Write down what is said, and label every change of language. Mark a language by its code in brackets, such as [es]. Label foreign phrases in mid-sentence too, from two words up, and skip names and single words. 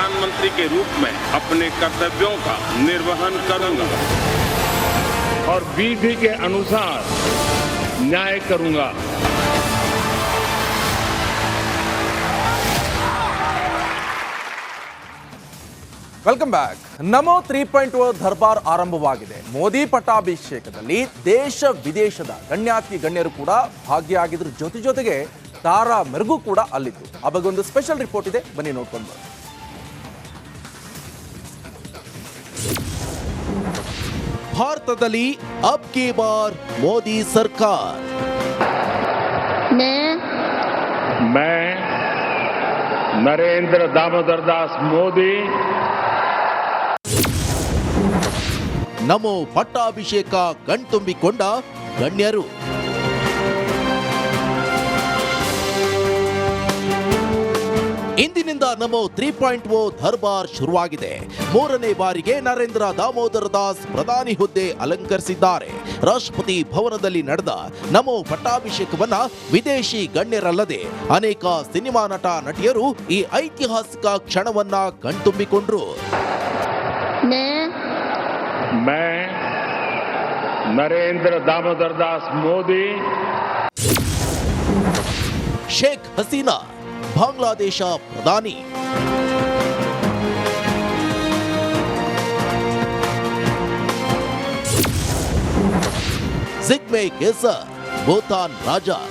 [hi] प्रधानमंत्री के रूप में अपने कर्तव्यों का निर्वहन करूंगा और विधि के अनुसार न्याय करूंगा। [en] welcome back. [kn] ನಮೋ 3.0 ದರ್ಬಾರ್ ಆರಂಭವಾಗಿದೆ. ಮೋದಿ ಪಟ್ಟಾಭಿಷೇಕದಲ್ಲಿ ದೇಶ ವಿದೇಶದ ಗಣ್ಯಾತಿ ಗಣ್ಯರು ಕೂಡ ಭಾಗಿಯಾಗಿದ್ರ ಜೊತೆಗೆ ತಾರಾ ಮೆರುಗು ಕೂಡ ಅಲ್ಲಿತ್ತು. ಆ ಬಗ್ಗೆ ಒಂದು [en] special report [kn] ಇದೆ, ಬನ್ನಿ ನೋಡ್ಕೊಂಡು ಬನ್ನಿ. [hi] ಭಾರತದಲ್ಲಿ अब की बार मोदी सरकार. मैं नरेंद्र दामोदर दास मोदी [kn] ನಮೋ ಪಟ್ಟಾಭಿಷೇಕ ಕಣ್ತುಂಬಿಕೊಂಡ ಗಣ್ಯರು. ಇಂದಿನಿಂದ ನಮೋ 3.0 ದರ್ಬಾರ್ ಶುರುವಾಗಿದೆ. 3ನೇ ಬಾರಿಗೆ ನರೇಂದ್ರ ದಾಮೋದರ ದಾಸ್ ಪ್ರಧಾನಿ ಹುದ್ದೆ ಅಲಂಕರಿಸಿದ್ದಾರೆ. ರಾಷ್ಟ್ರಪತಿ ಭವನದಲ್ಲಿ ನಡೆದ ನಮೋ ಪಟ್ಟಾಭಿಷೇಕವನ್ನ ವಿದೇಶಿ ಗಣ್ಯರಲ್ಲದೆ ಅನೇಕ ಸಿನಿಮಾ ನಟ ನಟಿಯರು ಈ ಐತಿಹಾಸಿಕ ಕ್ಷಣವನ್ನ ಕಣ್ತುಂಬಿಕೊಂಡ್ರು. [hi] मैं नरेंद्र दामोदर दास मोदी [kn] ಶೇಖ್ ಹಸೀನಾ ಬಾಂಗ್ಲಾದೇಶ ಪ್ರಧಾನಿ, ಜಿಗ್ಮೆ ಖೇಸರ್ ಭೂತಾನ್ ರಾಜ,